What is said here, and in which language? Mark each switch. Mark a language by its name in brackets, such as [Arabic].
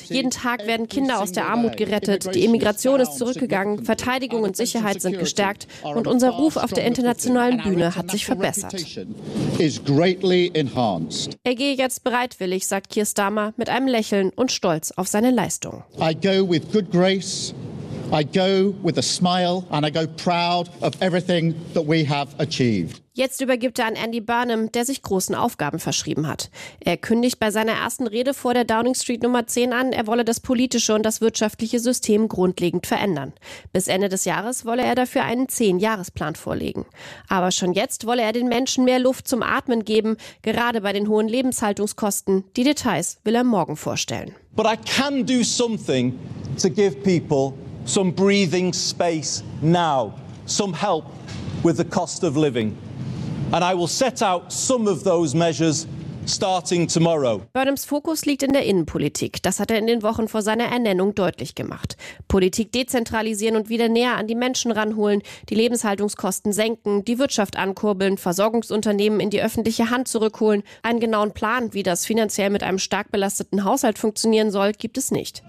[German] Jeden Tag werden Kinder aus der Armut gerettet, die Immigration ist zurückgegangen, Verteidigung und Sicherheit sind gestärkt und unser Ruf auf der internationalen Bühne hat sich verbessert. Er gehe jetzt bereitwillig, sagt Keir Starmer, mit einem Lächeln und stolz auf seine Leistung. [English] I go with good grace. I go with a smile and I go proud of everything that we have achieved. [German] Jetzt übergibt er an Andy Burnham, der sich großen Aufgaben verschrieben hat. Er kündigt bei seiner ersten Rede vor der Downing Street Nummer 10 an, er wolle das politische und das wirtschaftliche System grundlegend verändern. Bis Ende des Jahres wolle er dafür einen 10-Jahres-Plan vorlegen. Aber schon jetzt wolle er den Menschen mehr Luft zum Atmen geben, gerade bei den hohen Lebenshaltungskosten. Die Details will er morgen vorstellen. [English] But I can do something to give people some breathing space now, some help with the cost of living. And I will set out some of those measures starting tomorrow. [German] Burnhams Fokus liegt in der Innenpolitik. Das hat er in den Wochen vor seiner Ernennung deutlich gemacht. Politik dezentralisieren und wieder näher an die Menschen ranholen, die Lebenshaltungskosten senken, die Wirtschaft ankurbeln, Versorgungsunternehmen in die öffentliche Hand zurückholen. Einen genauen Plan, wie das finanziell mit einem stark belasteten Haushalt funktionieren soll, gibt es nicht.